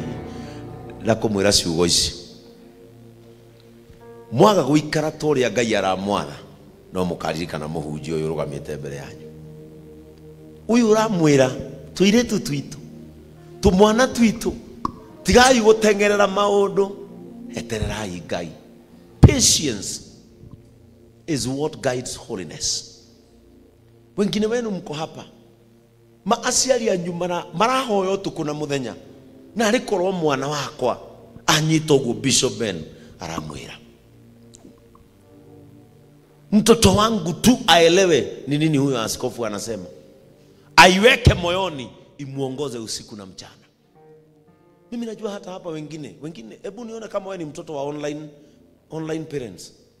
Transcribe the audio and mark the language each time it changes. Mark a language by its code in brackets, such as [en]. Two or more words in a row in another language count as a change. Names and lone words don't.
[ki] Na kũmwĩra ciugo ici, mwaga gũikara torĩa Ngai aramwatha, no mũkaririkana mũhunjia ũyũ ũrũgamĩte mbere yanyu. Ũyũ ũramwĩra tũirĩtu twitũ, tũmwana twitũ, tigai gũtengerera maũndũ, etererai Ngai. [en] Patience is what guides holiness. [sw] Wengine wenu mko hapa, [ki] maaciari anyu marahoya ũtukũ na mũthenya, na arĩkorwo mwana wakwa anyita ũguo Bishop Ben aramwĩra, [sw] mtoto wangu tu aelewe ni nini huyo askofu anasema, aiweke moyoni, imuongoze usiku na mchana. Mimi najua hata hapa wengine, hebu nione kama wewe ni mtoto wa [en] online parents.